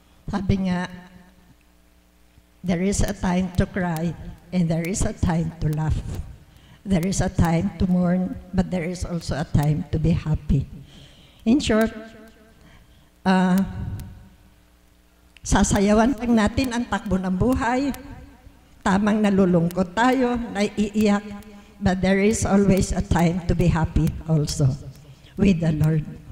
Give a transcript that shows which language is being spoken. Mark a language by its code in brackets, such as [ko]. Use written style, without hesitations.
[tl] Sabi nga, [en] there is a time to cry and there is a time to laugh. There is a time to mourn, but there is also a time to be happy. In short, [tl] sasayawan lang natin ang takbo ng buhay. Tamang nalulungkot tayo, naiiyak, [en] but there is always a time to be happy also with the Lord.